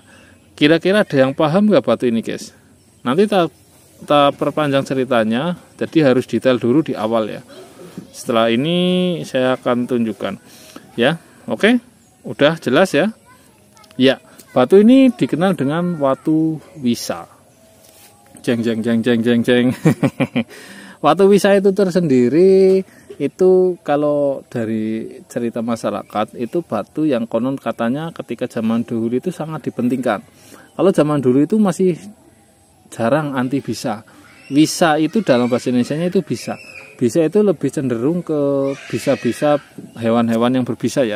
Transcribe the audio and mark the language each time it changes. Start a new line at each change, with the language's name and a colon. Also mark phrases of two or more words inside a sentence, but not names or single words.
Indonesian: Kira-kira ada yang paham nggak batu ini, guys? Nanti kita perpanjang ceritanya, jadi harus detail dulu di awal, ya. Setelah ini saya akan tunjukkan, ya. Oke, udah jelas, ya. Ya, batu ini dikenal dengan watu wisa. Jeng jeng jeng jeng jeng jeng. Watu wisa itu tersendiri, itu kalau dari cerita masyarakat itu batu yang konon katanya ketika zaman dulu itu sangat dipentingkan. Kalau zaman dulu itu masih jarang anti bisa. Wisa itu dalam bahasa Indonesianya itu bisa. Bisa itu lebih cenderung ke bisa-bisa hewan-hewan yang berbisa, ya.